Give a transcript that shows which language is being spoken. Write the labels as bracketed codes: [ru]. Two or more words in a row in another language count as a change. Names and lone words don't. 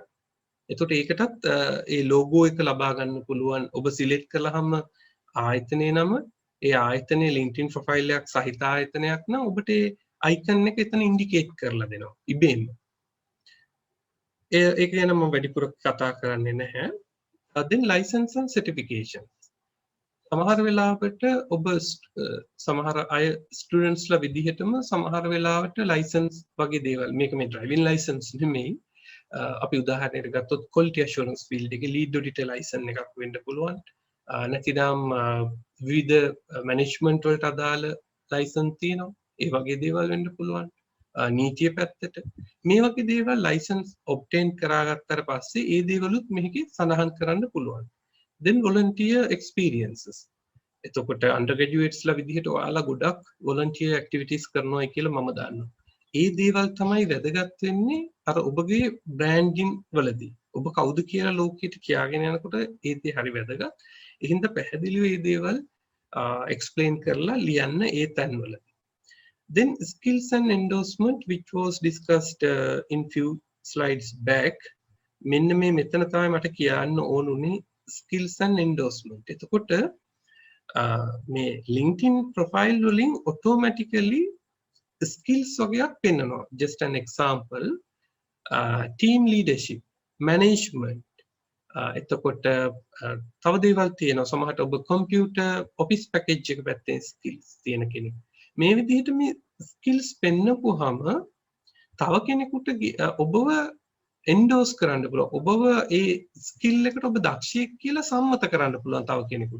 [si] එතකොට ඒකටත් ඒ ලෝගෝ එක ලබා ගන්න පුළුවන්. ඔබ සිලෙක්ට් කළාම ආයතනයේ නම ඒ ආයතනයේ LinkedIn ප්‍රොෆයිල් එකක් සහිත ආයතනයක් නම් ඔබට ඒ අයිකන් එක එතන ඉන්ඩිකේට් කරලා දෙනවා ඉබේම. ඒක ගැන මම වැඩිපුර කතා කරන්නේ නැහැ. [en] then license and certifications. [si] සමහර වෙලාවට ඔබ සමහර අය ස්ටුඩන්ට්ස් ලා විදිහටම සමහර වෙලාවට ලයිසන්ස් වගේ දේවල් මේක මේ [en] driving license [si] නෙමෙයි. අපි උදාහරණයකට ගත්තොත් [en] quality assurance field [si] එකේ [en] lead auditor license [si] එකක් වෙන්න පුළුවන්. නැතිනම් විවිධ management වලට අදාළ license තියෙනවා. ඒ වගේ දේවල් වෙන්න පුළුවන්. නීතිය පැත්තට මේ වගේ දේවල් [en] license obtain [si] කරාගත්තට පස්සේ ඒ දේවලුත් මෙහිදී සඳහන් කරන්න පුළුවන්. [en] then volunteer experiences. [si] එතකොට undergraduates ලා විදිහට ඔයාලා ගොඩක් [en] volunteer activities [si] කරනවා කියලා මම දන්නවා. ඒ දේවල් තමයි වැදගත් වෙන්නේ අර ඔබගේ branding වලදී. ඔබ කවුද කියලා ලෝකෙට කියාගෙන යනකොට ඒ දේ හරි වැදගත්. ඒ හින්දා පැහැදිලිව මේ දේවල් explain කරලා ලියන්න ඒ තැන්වලදී. [en] Then skills and endorsement, which was discussed in few slides back. [si] මෙන්න මේ මෙතන තමයි මට කියන්න ඕනුනේ [en] skills and endorsement. [si] එතකොට මේ LinkedIn profile වලින් [en] automatically skills [si] වගේක් පෙන්නනවා. [en] Just an example, team leadership, management. [si] එතකොට තව දේවල් තියෙනවා. සමහරට ඔබ [en] computer office package [si] එක පැත්තෙන් skills තියෙන කෙනෙක්. මේ විදිහට මේ ස්කිල්ස් පෙන්නපුවාම තව කෙනෙකුට ඔබව එන්ඩෝස් කරන්න පුළුවන්. ඔබව ඒ ස්කිල් එකට ඔබ දක්ෂයෙක් කියලා සම්මත කරන්න පුළුවන් තව කෙනෙකුට.